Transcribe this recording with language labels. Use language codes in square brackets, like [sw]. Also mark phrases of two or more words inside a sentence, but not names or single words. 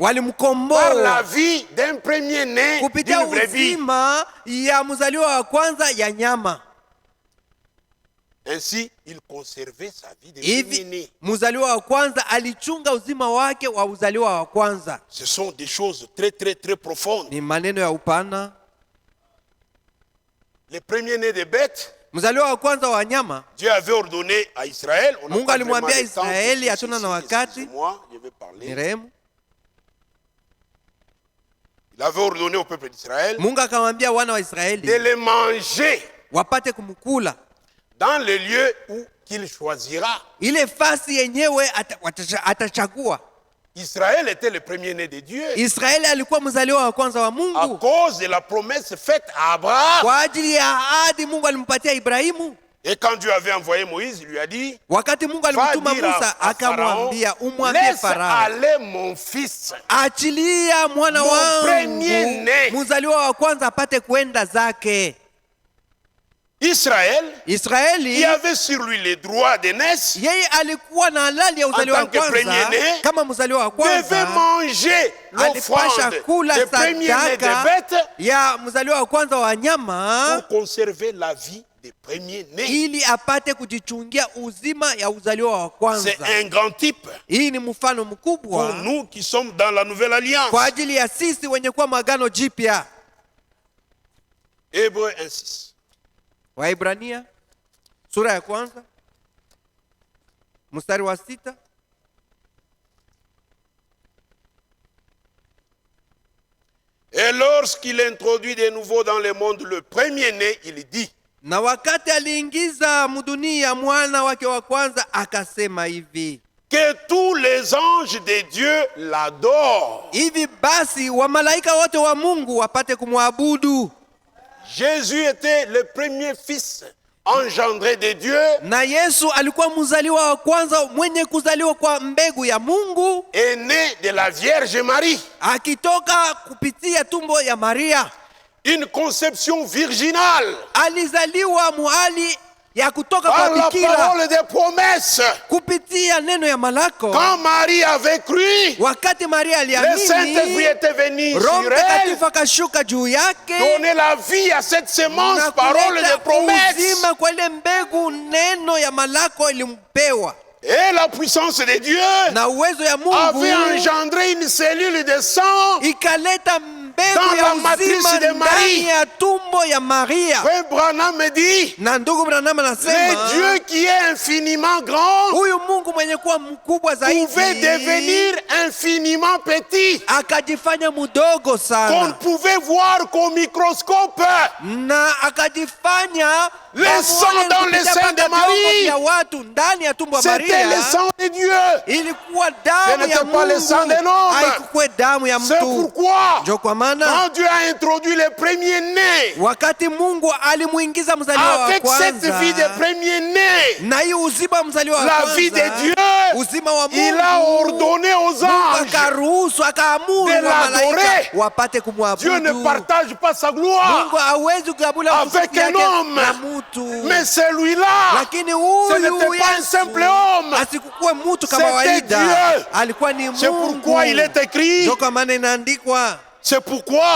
[sw] walimkomboa [fr] vie d'un premier-né [sw] kupitia [fr] d'une brebis. [sw] uzima ya mzaliwa wa kwanza ya nyama. [fr] Ainsi, il conservait sa vie de premier-né. [sw] Hivi mzaliwa wa kwanza alichunga uzima wake wa uzaliwa wa kwanza. [fr] Ce sont des choses très, très, très profondes. [sw] Ni maneno ya upana. [fr] Les premiers-nés des bêtes, [sw] Mzaliwa wa kwanza wa nyama, [fr] Dieu avait ordonné à Israël. On n'a [sw] Mungu [fr] pas [sw] alimwambia [fr] vraiment le temps [sw] Israeli, [fr] pour tout [sw] hatuna [fr] ceci, [sw] na wakati. [fr] excusez-moi, je vais [sw] ni [fr] parler. [sw] rehemu. [fr] Il avait ordonné au peuple d'Israël [sw] Mungu akamwambia wana wa [fr] de [sw] Israeli [fr] les manger [sw] wapate kumkula [fr] dans le lieu où qu'il choisira. [sw] ile fasi yenyewe atachagua. [fr] Israël était le premier-né de Dieu [sw] Israeli alikuwa mzaliwa wa kwanza wa [fr] à [sw] Mungu [fr] cause de la promesse faite à Abraham. [sw] kwa ajili ya ahadi Mungu alimpatia Ibrahimu. [fr] Et quand Dieu avait envoyé Moïse, il lui a dit, [sw] Wakati Mungu [fr] va [sw] alimtuma [fr] dire [sw] Musa [fr] à Pharaon, [sw] akamwambia, umwambie [fr] laisse [sw] Farao, [fr] aller mon fils. [sw] achilia mwana [fr] Mon [sw] wangu [fr] premier-né. [sw] mzaliwa wa kwanza apate kwenda zake. [fr] Israël, qui [sw] Israeli [fr] avait sur lui les droits d'aînesse, [sw] yeye alikuwa na halali ya uzaliwa wa [fr] tant que [sw] kwanza [fr] premier-né, [sw] kama mzaliwa wa [fr] devait [sw] kwanza, [fr] manger [sw] alipasha [fr] l'offrande [sw] kula [fr] des premiers-nés des [sw] sadaka [fr] bêtes [sw] ya mzaliwa wa kwanza wa wanyama [fr] pour conserver la vie des premiers-nés. [sw] ili apate kujichungia uzima ya uzaliwa wa kwanza. [fr] C'est un grand type [sw] Hii ni mfano [fr] pour [sw] mkubwa [fr] nous qui sommes dans la nouvelle alliance. [sw] kwa ajili ya sisi wenye kuwa maagano jipya. [fr] Hébreux 1:6. [sw] Waibrania sura ya kwanza mstari wa 6. [fr] Et lorsqu'il introduit de nouveau dans le monde le premier-né, il dit, [sw] Na wakati aliingiza mdunia mwana wake wa kwanza akasema hivi, [fr] que tous les anges de Dieu l'adorent. [sw] hivi basi wamalaika wote wa Mungu wapate kumwabudu. [fr] Jésus était le premier fils engendré de Dieu [sw] Na Yesu alikuwa mzaliwa wa kwanza mwenye kuzaliwa kwa mbegu ya Mungu, [fr] et né de la Vierge Marie. [sw] akitoka kupitia tumbo ya Maria. [fr] Une conception virginale [sw] Alizaliwa muhali ya kutoka [fr] par [sw] kwa [fr] la [sw] bikira [fr] parole des promesses. [sw] kupitia neno ya malako. [fr] Quand Marie avait cru, [sw] Wakati Maria [fr] le Saint-Esprit [sw] aliamini, [fr] était venu [sw] Roho [fr] sur elle, [sw] Mtakatifu akashuka juu yake [fr] donner la vie à cette semence, [sw] na [fr] parole des [sw] kuleta [fr] promesses. [sw] uzima kwa ile mbegu, neno ya malako ilimpewa. [fr] Et la puissance de Dieu [sw] Na uwezo ya Mungu [fr] avait engendré une cellule de sang. [sw] ikaleta mbegu [fr] Dans [sw] ya [fr] la matrice [sw] uzima [fr] de Marie. [sw] ndani ya tumbo ya Maria. [fr] Frère Branham me dit, [sw] Na ndugu Branham [fr] le [sw] anasema [fr] Dieu qui est infiniment grand [sw] huyu Mungu mwenye kuwa mkubwa [fr] pouvait [sw] zaidi [fr] devenir infiniment petit, [sw] akajifanya mdogo [fr] qu'on [sw] sana, [fr] pouvait voir qu'au microscope. [sw] na akajifanya [fr] Le [sw] pamoja [fr] sang dans [sw] kupitia [fr] le sein de [sw] mpaka [fr] Marie. [sw] vyombo vya watu ndani ya tumbo ya [fr] C'était le [sw] Maria. [fr] sang de Dieu. [sw] Ilikuwa [fr] Ce [sw] damu ya [fr] n'était pas le sang [sw] Mungu, [fr] d'un homme. [sw] haikuwa damu ya [fr] C'est [sw] mtu. [fr] pourquoi, [sw] Ndio kwa maana [fr] quand Dieu a introduit les premiers-nés, [sw] wakati Mungu alimuingiza mzaliwa wa [fr] avec cette vie [sw] kwanza [fr] des premiers-nés, [sw] na hii uzima mzaliwa wa [fr] la vie de [sw] kwanza, [fr] Dieu, [sw] uzima wa [fr] il a [sw] Mungu, [fr] ordonné aux [sw] Mungu [fr] anges. [sw] akaruhusu akaamuru [fr] de [sw] wa [fr] l'adorer. [sw] malaika wapate [fr] Dieu ne [sw] kumwabudu. [fr] partage pas sa gloire [sw] Mungu hawezi kugabula [fr] avec [sw] utukufu [fr] un [sw] yake [fr] homme. [sw] na mtu. [fr] Mais celui-là, [sw] Lakini [fr] ce [sw] huyu [fr] n'était pas un [sw] Yesu [fr] simple homme. [sw] asikukuwe mtu [fr] C'était [sw] kawaida, [fr] Dieu. [sw] alikuwa ni [fr] C'est [sw] Mungu. [fr] pourquoi il est écrit, [sw] Ndio kwa maana inaandikwa, [fr] c'est pourquoi